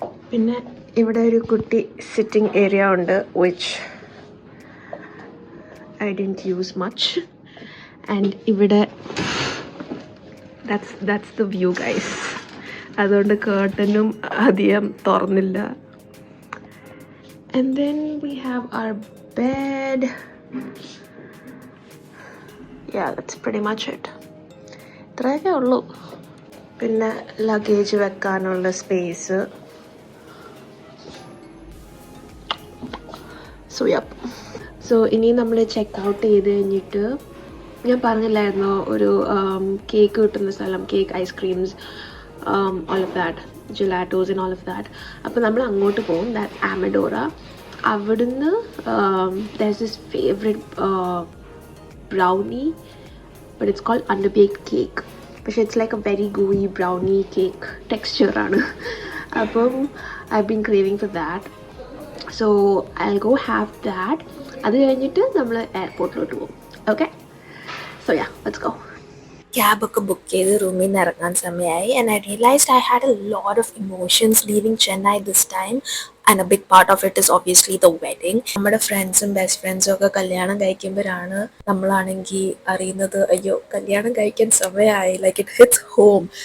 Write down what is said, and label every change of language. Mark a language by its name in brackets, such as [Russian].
[Malayalam] പിന്നെ ഇവിടെ ഒരു കുട്ടി സിറ്റിംഗ് ഏരിയ ഉണ്ട്, [English] which I didn't use much. And ഇവിടെ that's the view guys. [Malayalam] അതുകൊണ്ട് കേർട്ടനും അധികം തുറന്നില്ല. [English] And then we have our bed. Yeah, that's pretty much it. [Malayalam] ഇത്രയൊക്കെ ഉള്ളൂ. പിന്നെ ലഗേജ് വെക്കാനുള്ള സ്പേസ്. സോ ഇനി നമ്മൾ ചെക്ക് ഔട്ട് ചെയ്ത് കഴിഞ്ഞിട്ട്, ഞാൻ പറഞ്ഞില്ലായിരുന്നോ ഒരു കേക്ക് കിട്ടുന്ന സ്ഥലം, cake, ice creams, [English] all of that, gelatos and all of that. [Malayalam] അപ്പോൾ നമ്മൾ അങ്ങോട്ട് പോകും. ദാറ്റ് ആമഡോറ. [English] അവിടുന്ന് there's this favorite brownie, but it's called underbaked cake. പക്ഷേ it's like a very gooey brownie cake texture ആണ്. അപ്പം I've been craving for that, so I'll go have that. [Malayalam] അത് കഴിഞ്ഞിട്ട് നമ്മൾ എയർപോർട്ടിലോട്ട് പോകും. [English] Okay, so yeah, let's go. [Malayalam] ക്യാബൊക്കെ book ചെയ്ത് റൂമിൽ നിന്ന് ഇറങ്ങാൻ സമയമായി. [English] And I realised I had a lot of emotions leaving Chennai this time. And a big part of it is obviously the wedding. [Malayalam] നമ്മുടെ ഫ്രണ്ട്സും ബെസ്റ്റ് ഫ്രണ്ട്സും ഒക്കെ കല്യാണം കഴിക്കുമ്പോഴാണ് നമ്മളാണെങ്കിൽ അറിയുന്നത്, അയ്യോ കല്യാണം കഴിക്കാൻ സമയമായി. [English] Like it hits home.